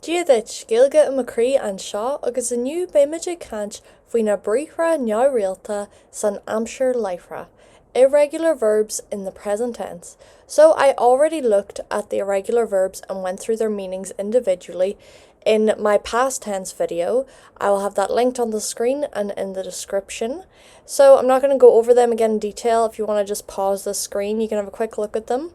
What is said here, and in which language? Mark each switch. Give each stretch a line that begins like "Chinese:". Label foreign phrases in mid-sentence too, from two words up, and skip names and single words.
Irish: Gaeilge Gaeilge a macrí an seo agus inniú beimiid cant faoin briathra neamhrialta san aimsir laithreach.
English: Irregular verbs in the present tense. So I already looked at the irregular verbs and went through their meanings individually in my past tense video. I will have that linked on the screen and in the description. So I'm not going to go over them again in detail. If you want to just pause the screen, you can have a quick look at them.